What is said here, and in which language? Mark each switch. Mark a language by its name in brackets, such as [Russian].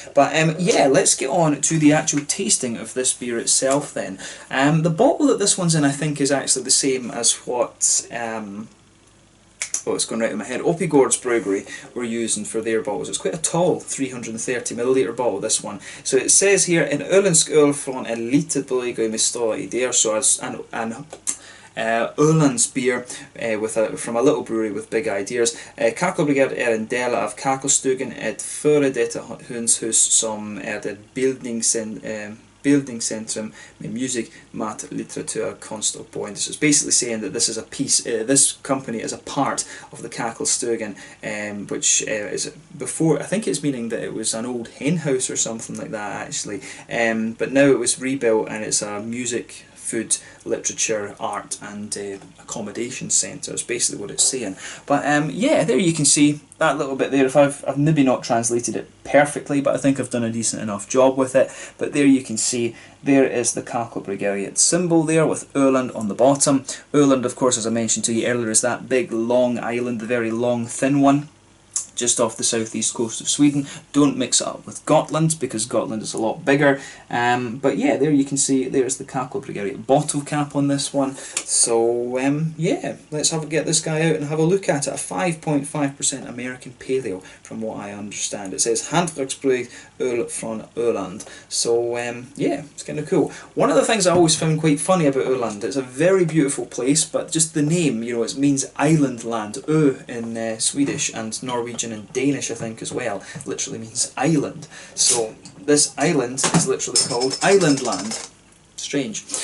[English] But yeah, let's get on to the actual tasting of this beer itself then. The bottle that this one's in, I think, is actually the same as what oh, it's going right in my head. Opigård's Brewery were using for their bottles. It's quite a tall 330ml bottle, this one. So it says here, [Swedish] en Öländsk öl från en litet bryggeri med stora idéer. [English] So as an Ölands beer from a little brewery with big ideas. [Swedish] Kackelbryggeriet är en del av Kackelstugan, ett före detta hönshus som är ett bildningscentrum med musik, mat, litteratur, konst och boende. [English] So it's basically saying that this is a piece, this company is a part of the Kackelstugan, which is before, I think it's meaning that it was an old hen house or something like that actually, but now it was rebuilt and it's a music, food, literature, art and accommodation centre is basically what it's saying. But yeah, there you can see that little bit there. If I've maybe not translated it perfectly, but I think I've done a decent enough job with it. But there you can see, there is the Kackelbryggeriet symbol there with Öland on the bottom. Öland, of course, as I mentioned to you earlier, is that big long island, the very long thin one, just off the southeast coast of Sweden. Don't mix it up with Gotland, because Gotland is a lot bigger. But yeah, there you can see, there's the Kackelbryggeriet bottle cap on this one. So yeah, let's get this guy out and have a look at it. A 5.5% American Pale Ale, from what I understand. It says [Swedish] Hantverksbryggd öl från Öland. [English] So yeah, it's kind of cool. One of the things I always found quite funny about Öland, it's a very beautiful place, but just the name, you know, it means island land. Ö in Swedish and Norwegian and Danish, I think, as well, literally means island. So this island is literally called Island Land. Strange.